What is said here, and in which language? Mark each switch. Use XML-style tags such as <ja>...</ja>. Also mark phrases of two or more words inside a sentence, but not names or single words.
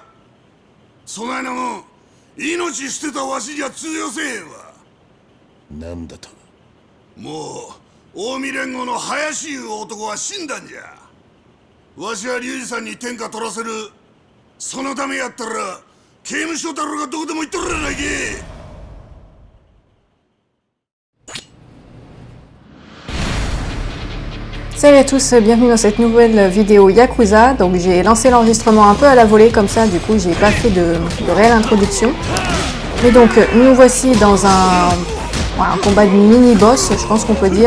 <ja>そないなもん命捨てたわしじゃ通用せえへんわ。なんだと？もう近江連合の林いう男は死んだんじゃ。わしは龍二さんに天下取らせる。そのためやったら刑務所だろうがどこでも行っとるやないけ。</ja> <fr>Salut à tous, bienvenue dans cette nouvelle vidéo Yakuza. Donc j'ai lancé l'enregistrement un peu à la volée comme ça, du coup j'ai pas fait de réelle introduction. Et donc nous voici dans un combat de mini-boss, je pense qu'on peut dire.</fr>